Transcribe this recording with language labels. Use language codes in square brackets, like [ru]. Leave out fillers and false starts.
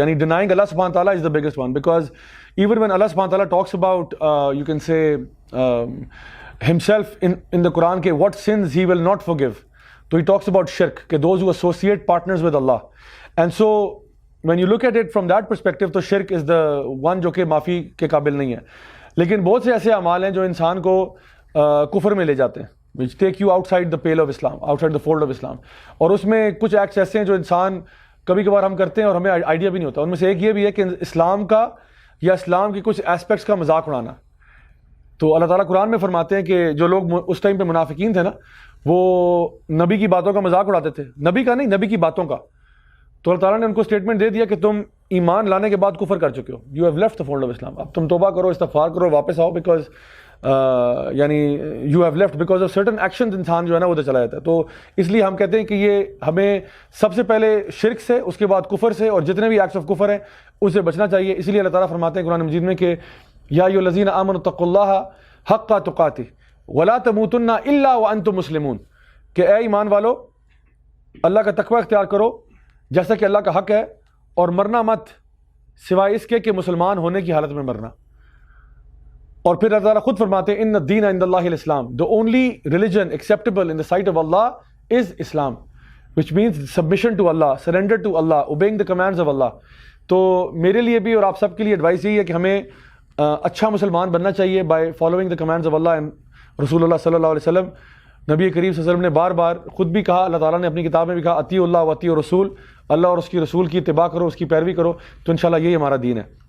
[en] Yani denying Allah subhanahu wa ta'ala is the biggest one, because even when Allah subhanahu wa ta'ala talks about you can say himself in the Quran ke what sins he will not forgive, so he talks about shirk, ke those who associate partners with Allah. And so when you look at it from that perspective, تو شرک is the one [ur] جو کہ معافی کے قابل نہیں ہے. لیکن بہت سے ایسے اعمال ہیں جو انسان کو کفر میں لے جاتے ہیں, [en] which take you outside the pale of Islam, [ur] outside the fold of Islam. اور اس میں کچھ ایکٹس ایسے ہیں جو انسان کبھی کبھار ہم کرتے ہیں اور ہمیں آئیڈیا بھی نہیں ہوتا. ان میں سے ایک یہ بھی ہے کہ اسلام کا یا اسلام کی کچھ ایسپیکٹس کا مذاق اڑانا. تو اللہ تعالیٰ قرآن میں فرماتے ہیں کہ جو لوگ اس ٹائم پہ منافقین تھے نا, وہ نبی کی باتوں کا مذاق اڑاتے تھے, نبی کا نہیں, نبی کی باتوں کا. تو اللہ تعالیٰ نے ان کو اسٹیٹمنٹ دے دیا کہ تم ایمان لانے کے بعد کفر کر چکے ہو, [en] You have left the fold of Islam. [ur] اب تم توبہ کرو, استغفار کرو, واپس آؤ, بیکاز یعنی [en] You have left because of certain actions. [ur] انسان جو ہے نا ادھر چلا جاتا ہے. تو اس لیے ہم کہتے ہیں کہ یہ ہمیں سب سے پہلے شرک سے, اس کے بعد کفر سے, اور جتنے بھی ایکٹس آف کفر ہیں اس سے بچنا چاہیے. اس لیے اللہ تعالیٰ فرماتے ہیں قرآن مجید میں کہ [ar] یا ایھا الذین آمنوا اتقوا اللہ حق تقاتہ ولا تموتن الا وانتم مسلمون, [ur] کہ اے ایمان والو اللہ کا تقوی اختیار کرو جیسا کہ اللہ کا حق ہے, اور مرنا مت سوائے اس کے کہ مسلمان ہونے کی حالت میں مرنا. اور پھر اللہ تعالیٰ خود فرماتے ہیں [ar] ان الدین عند اللہ الاسلام, [en] the only religion acceptable in the sight of Allah is Islam, which means submission to Allah, surrender to Allah, obeying the commands of Allah. [ur] تو میرے لیے بھی اور آپ سب کے لیے ایڈوائس یہی ہے کہ ہمیں اچھا مسلمان بننا چاہیے [en] by following the commands of Allah [ur] and رسول اللہ صلی اللہ علیہ وسلم. نبی کریم صلی اللہ علیہ وسلم نے بار بار خود بھی کہا, اللہ تعالیٰ نے اپنی کتاب میں بھی کہا [ar] اطیعوا اللہ و اطیعوا الرسول, [ur] اللہ اور اس کی رسول کی اتباع کرو, اس کی پیروی کرو, تو انشاءاللہ یہی ہمارا دین ہے.